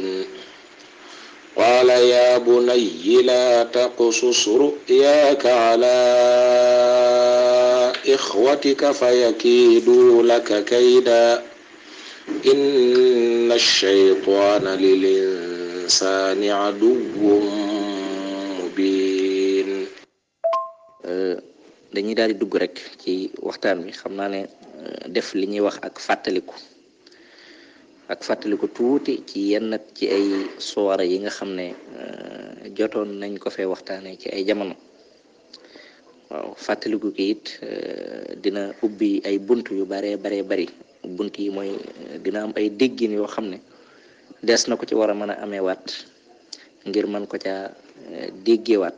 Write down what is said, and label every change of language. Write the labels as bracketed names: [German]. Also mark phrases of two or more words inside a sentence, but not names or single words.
[Arabic] قال يا بني لا تقصص رؤياك على إخوتك فيكيدوا لك كيدا إن الشيطان للإنسان عدو مبين. [Wolof] dañuy daal di dugg rek ci waxtaan wi xam naa ne def li ñuy wax ak fàttaliku tuuti ci yenn ci ay soora yi nga xam ne jotoon nañ ko fee waxtaanee ci ay jamono. waaw fàttaliku ki it dina ubbi ay bunt yu bari bunt yi mooy dina am ay déggin yoo xam ne des na ko ci war a mën a ameewaat ngir mën ko ca déggewaat.